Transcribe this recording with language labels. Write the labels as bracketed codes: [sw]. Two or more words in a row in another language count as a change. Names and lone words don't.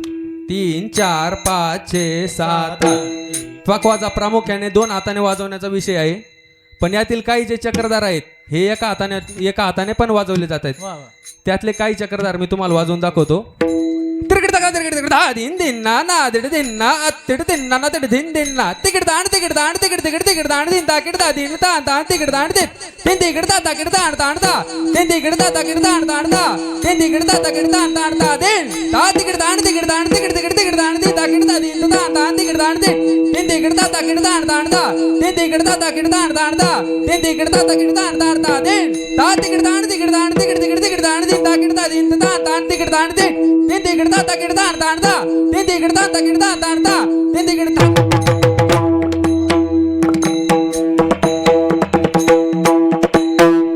[mr] 3 4 5 6 7 8 पकवाजा प्रामुख्याने 2 हाताने वाजवण्याचा विषय आहे. पण यातील काही जे चक्रधार आहेत हे एका हाताने पण वाजवले जात आहेत. त्यातले काही चक्रधार मी तुम्हाला वाजवून दाखवतो. तिकडे तका तिकडे धा दिन दिन्ना ना तिकडे दिन्ना तिकडे दिन्ना ना तिकडे दिन दिन्ना तिकडे दाण तिकडे दाण तिकडे तिकडे तिकडे दाण दिन ताकिडे दा दिन ताण ताण तिकडे दाण दिन दिन तिकडे दा ताकिडे दाण ताण दा दिन तिकडे दा ताकिडे दाण ताण दा दिन तिकडे दा ताकिडे दाण ताण दा दिन दा तिकडे दाण तिकडे तिकडे दाण दिन ताकिडे दा दिन ताण ताण तिकडे दाण दिन तिकडे दा ताकिडे दाण ताण दा दिन तिकडे दा ताकिडे दाण ताण दा दिन तिकडे दा ताकिडे दाण ताण दा दिन दा तिकडे दाण तिकडे दाण दिन ताकिडे दा दिन ताण ताण तिकडे दाण दिन तिकडे दा ताकिडे दाण ताण दा दिन तिकडे दा ताकिडे दाण ताण दा दिन तिकडे